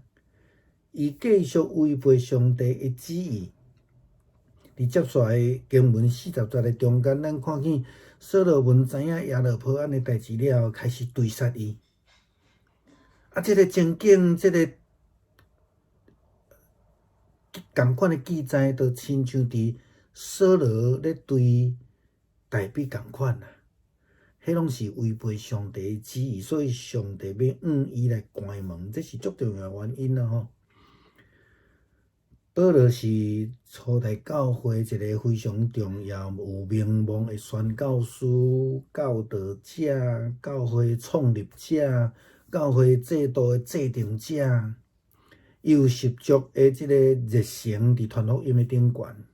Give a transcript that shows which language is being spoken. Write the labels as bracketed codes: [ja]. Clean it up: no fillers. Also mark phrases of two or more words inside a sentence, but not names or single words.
[nan] 伊继续违背上帝的旨意。伫接续的经文40节的中间，咱看见所罗门知影亚罗波安的代志了后，开始追杀伊。这个情景，这个同款的记载，就亲像伫扫罗咧对大卫同款迄拢是违背上帝的旨意，所以上帝要伊来关门，这是足重要的原因保罗是初代教会一个非常重要、有名望的宣教师、教导者、教会创立者、教会制度的制定者，伊有十足的即个热诚伫传福音的顶悬。